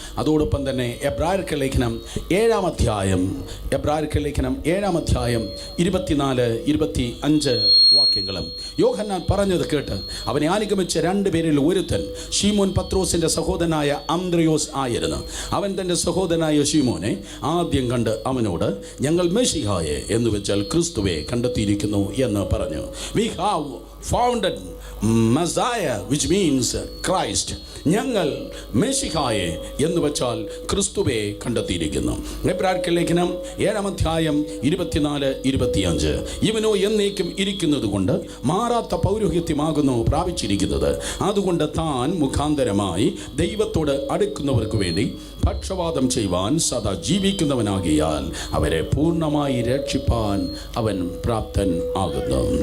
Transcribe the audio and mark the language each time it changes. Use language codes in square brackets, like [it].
[ml] അതോടൊപ്പം തന്നെ എബ്രായർക്ക് ലേഖനം 7-ാം അധ്യായം 24-25 വാക്യങ്ങളും. യോഹന്നാൻ പറഞ്ഞത് കേട്ട് അവനെ അനുഗമിച്ച 2 പേരിൽ ഒരുത്തൻ ശീമോൻ പത്രോസിന്റെ സഹോദരനായ അന്ത്രയോസ് ആയിരുന്നു. അവൻ തൻ്റെ സഹോദരനായ ശീമോനെ ആദ്യം കണ്ട് അവനോട്, ഞങ്ങൾ മെശിഹായെ എന്ന് വെച്ചാൽ ക്രിസ്തുവെ കണ്ടെത്തിയിരിക്കുന്നു എന്ന് പറഞ്ഞു. [en] We have founded Messiah, which means Christ. [ml] ഞങ്ങൾ മെശിഹായെ എന്ന് വെച്ചാൽ ക്രിസ്തുവെ കണ്ടെത്തിയിരിക്കുന്നു. എബ്രായർക്ക് ലേഖനം 7-ാം അധ്യായം 24-25 ഇവനോ എന്നേക്കും ഇരിക്കുന്നത് കൊണ്ട് മാറാത്ത പൗരോഹിത്യമാകുന്നു പ്രാപിച്ചിരിക്കുന്നത്. അതുകൊണ്ട് താൻ മുഖാന്തരമായി ദൈവത്തോട് അടുക്കുന്നവർക്ക് വേണ്ടി പക്ഷവാദം ചെയ്യുവാൻ സദാ ജീവിക്കുന്നവനാകിയാൽ അവരെ പൂർണ്ണമായി രക്ഷിപ്പാൻ അവൻ പ്രാപ്തൻ ആകുന്നു.